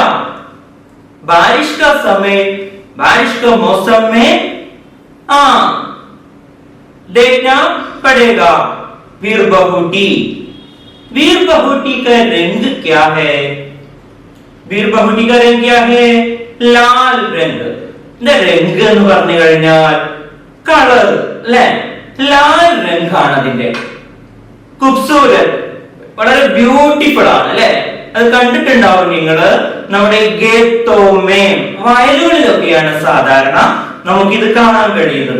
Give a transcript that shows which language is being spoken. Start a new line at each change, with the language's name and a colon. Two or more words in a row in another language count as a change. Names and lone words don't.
Hindi: बारिश का समय, बारिश का मौसम में हाँ देखना पड़ेगा बीर बहुटी। बीर बहुटी का रंग क्या है? बीर बहुटी का रंग क्या है? लाल रंग।
Malayalam: रंग എന്ന് പറഞ്ഞു കഴിഞ്ഞാൽ കളർ അല്ലേ?
Hindi: लाल रंग
Malayalam: അതിന്റെ. ഖൂബ്സൂരത്, വളരെ ബ്യൂട്ടിഫുൾ ആണ് അല്ലേ? അത് കണ്ടിട്ടുണ്ടാവും നിങ്ങൾ. നമ്മുടെ
Hindi: खेतों में
Malayalam: വയലുകളിലൊക്കെയാണ് സാധാരണ നമുക്കിത് കാണാൻ കഴിയുന്നത്.